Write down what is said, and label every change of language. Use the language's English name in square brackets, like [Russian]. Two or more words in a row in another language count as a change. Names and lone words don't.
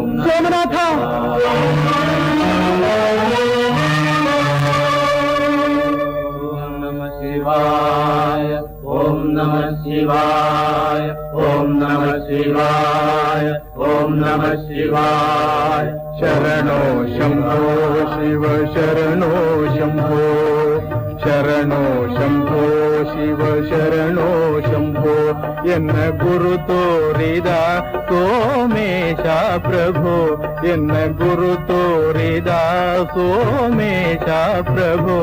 [Sanskrit] ಸೋಮನಾಥ, ಶಿವಾಯ. ಓಂ ನಮಃ ಶಿವಾಯ. ಓಂ ನಮಃ ಶಿವಾಯ. ಓಂ ನಮಃ ಶಿವಾಯ. [Kannada] ಶರಣೋ ಶಂಭೋ ಶಿವ ಶರಣೋ ಶಂಭೋ, ಶರಣೋ ಶಂಭೋ ಶಿವ ಶರಣೋ ಶಂಭೋ. ಎನ್ನ ಗುರು ತೋರಿದ ಸೋಮೇಶ ಪ್ರಭೋ, ಎನ್ನ ಗುರು ತೋರಿದ ಸೋಮೇಶ ಪ್ರಭೋ.